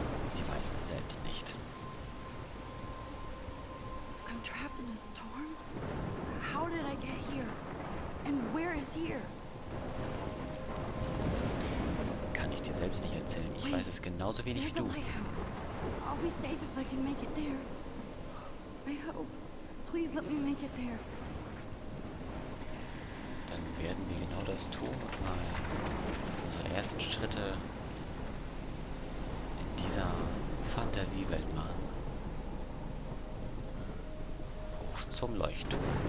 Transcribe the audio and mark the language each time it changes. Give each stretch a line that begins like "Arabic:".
German: Sie weiß es selbst nicht.
English: I'm trapped in a storm? How did I get here? And where is here?
German: Kann ich dir selbst nicht erzählen. Ich weiß es genauso wenig wie
English: There's a lighthouse. I'll be safe if I can make it there. I hope. Please let me make it there.
German: Dann werden wir genau das tun und mal unsere ersten Schritte in dieser Fantasiewelt machen. Hoch zum Leuchtturm.